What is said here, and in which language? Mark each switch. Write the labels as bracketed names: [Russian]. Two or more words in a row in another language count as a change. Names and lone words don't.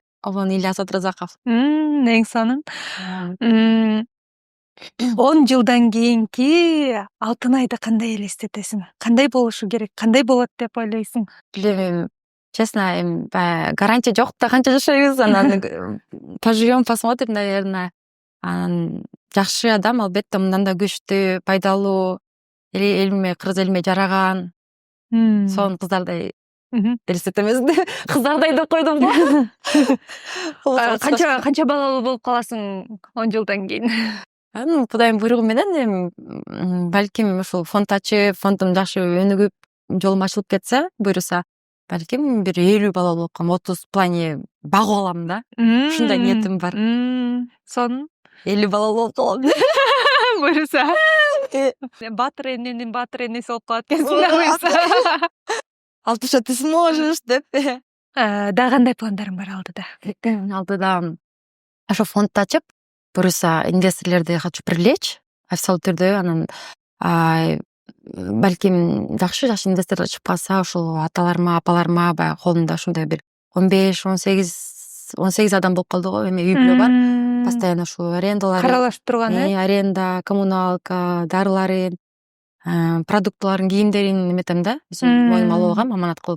[Kyrgyz] Обон Ильяс Отурзаков. Эң сонун. 10 жылдан кийинки Алтын айды кандай элестетесиң? Кандай болушу керек? Кандай болот деп ойлойсуң? Билбейм, честно, эми баягы гарантия жок да, канча жашайбыз, анан [Russian] поживем, посмотрим, наверное. [Kyrgyz] Анан жакшы адам албетте мындан да күчтүү, пайдалуу, элиме, кыргыз элиме жараган, сонун кыздардай элестетемиз. Кыздардай деп койдум го. Канча балалуу болуп каласың 10 жылдан кийин? Кудайдын буйругу менен эми балким ушул фонд ачып, фондум жакшы өнүгүп, жолум ачылып кетсе, буйруса, балким бир 50 балалуу болуп калам, 30 [Russian] в плане [Kyrgyz] багып алам да. Ушундай ниетим бар. Сонун. 50 балалуу болуп калам. Буйруса. Батыр эненин батыр энеси болуп калат экенсиң да буйруса. [Russian] 60 ты сможешь деп. [Kyrgyz] Да кандай пландарың бар алдыда? Алдыда ошо фонд ачып, буюрса инвесторлорду [Russian] хочу привлечь [Kyrgyz] официалдуу түрдө, анан балким жакшы инвесторлор чыгып калса, ушул аталарыма, апаларыма баягы колунда ушундай бир 15-18 адам болуп калды го, эми үй бүлө бар. Постоянно ушул арендалар, Каралашып турган, аренда, коммуналка, дарыларын, продуктыларын, кийимдерин эметем да, моюнума алып алгам аманат кылып.